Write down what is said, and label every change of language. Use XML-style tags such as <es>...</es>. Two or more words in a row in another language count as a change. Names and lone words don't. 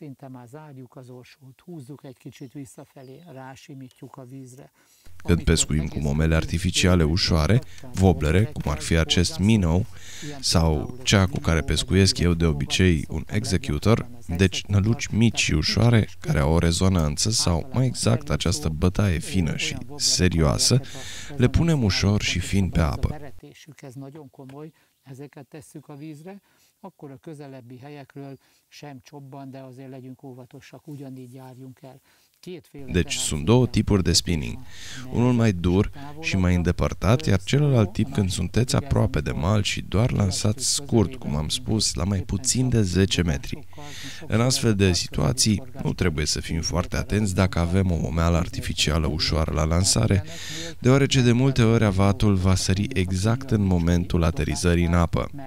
<ro>Când pescuim cu momele artificiale ușoare, woblere, cum ar fi acest minnow, sau cea cu care pescuiesc eu de obicei, un executor, deci năluci mici și ușoare, care au o rezonanță sau, mai exact, această bătaie fină și serioasă, le punem ușor și fin pe apă.</ro> <hu>Akkor a közelebbi helyekről sem csobban, de azért legyünk óvatosak, ugyanígy járjunk el.</hu> <ro>Deci sunt două tipuri de spinning, unul mai dur și mai îndepărtat, iar celălalt tip când sunteți aproape de mal și doar lansați scurt, cum am spus, la mai puțin de 10 metri. În astfel de situații, nu trebuie să fim foarte atenți dacă avem o momeală artificială ușoară la lansare, deoarece de multe ori avatul va sări exact în momentul aterizării în apă.</ro>